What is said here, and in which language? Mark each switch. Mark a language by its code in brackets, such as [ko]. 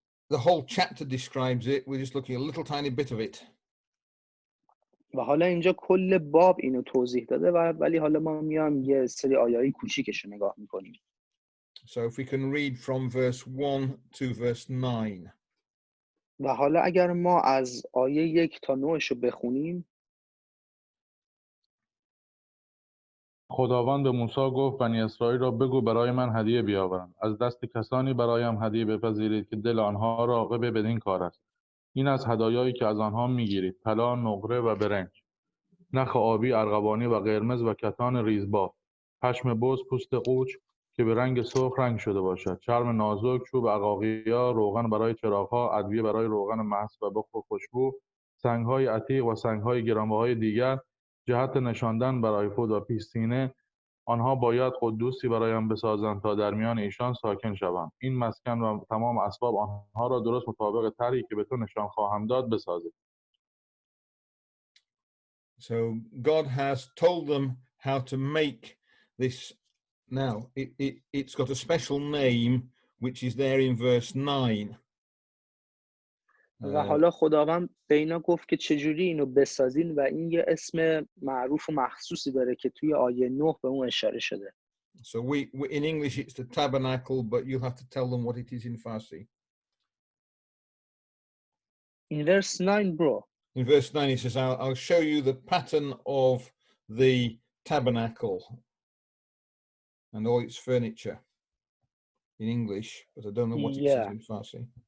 [en] the whole chapter describes it. We're just looking at a little tiny bit of it. [fa] و حالا اینجا کل باب اینو توضیح داده ولی حالا ما میام یه سری آیایی کوچیکش رو نگاه میکنیم. [en] So if we can read from verse 1 to verse 9. [fa] و حالا اگر ما از آیه 1 تا 9 رو بخونیم. خداوند به موسی گفت بنی اسرائیل را بگو برای من هدیه بیاورند. از دست کسانی برایم هدیه بپذیرید که دل آنها راغب بدین کار است. این از هدایایی که از آنها میگیرید: طلا، نقره و برنج، نخ آبی، ارغوانی و قرمز و کتان ریزباف، پشم بز، پوست قوچ که به رنگ سرخ رنگ شده باشد، چرم نازک، چوب عقاقیا، روغن برای چراغ‌ها، ادویه برای روغن مست و بخور خوشبو، سنگ‌های عتیق و سنگ‌های گرانبهای دیگر، جهت نشاندن برای خود و پیستینه. آنها باید قدوسی برایم بسازند تا در میان ایشان ساکن شوم. این مسکن و تمام اسباب آنها را درست مطابق طرحی که به تو نشان خواهم داد بسازید. [en] So God has told them how to make this. Now, it's got a special name, which is there in verse 9. [fa] و حالا خداوند به اینا گفت که چجوری اینو بسازین و این یه اسم معروف و مخصوصی داره که توی آیه 9 به اون اشاره شده. [en] So we in English it's the tabernacle, but you'll have to tell them what it is in Farsi. In verse 9, bro. In verse 9 it says, I'll show you the pattern of the tabernacle and all its furniture in English, but I don't know what it is in Farsi.